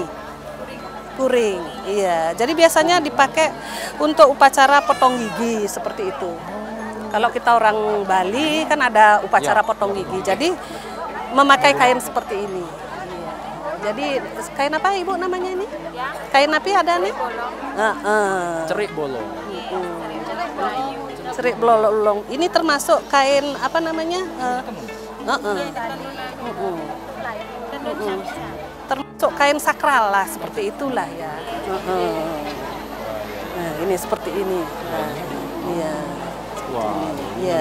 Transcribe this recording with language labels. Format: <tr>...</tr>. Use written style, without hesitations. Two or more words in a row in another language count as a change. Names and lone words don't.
<id>Kuring. Iya. Jadi biasanya dipakai untuk upacara potong gigi seperti itu. Kalau kita orang Bali kan ada upacara potong gigi. Jadi memakai kain seperti ini. Jadi kain apa Ibu namanya ini? Kain apa ada nih? Cerik bolong. Cerik bolong. Ini termasuk kain apa namanya? Termasuk kain sakral lah, seperti itulah ya. Nah, ini seperti ini. Nah, iya. Wah, iya.</id>